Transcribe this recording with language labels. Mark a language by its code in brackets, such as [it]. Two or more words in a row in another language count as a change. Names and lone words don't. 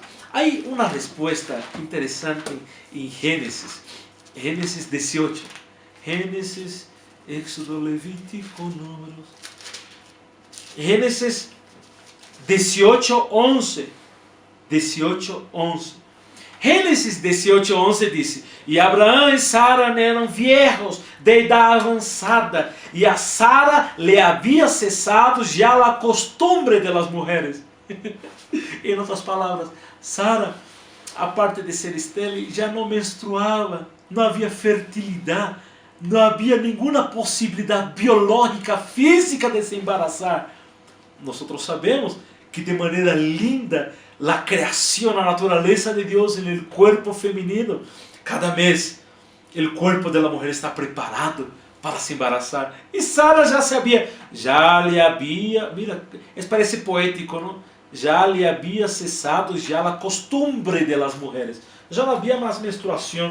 [es] Hay una respuesta interesante en Génesis. Génesis 18. Génesis, Éxodo, Levítico, Números. Génesis 18, 11. 18, 11. Génesis 18, 11 dice: [pt] E Abraão e Sara eram [es] viejos de edad [pt] avançada, e a Sara le havia cessado já a [es] costumbre de las mujeres. [pt] Em outras palavras, Sara, aparte de ser estéril, já não menstruava, não havia fertilidade, não havia nenhuma possibilidade biológica, física de se embarazar. Nós sabemos que de maneira linda, [es] la creación, la naturaleza de Dios en el cuerpo femenino, cada mes el cuerpo de la mujer está preparado para se embarazar. Y Sara ya le había, mira, parece poético, ¿no? Ya le había cesado ya la costumbre de las mujeres, ya no había más menstruación.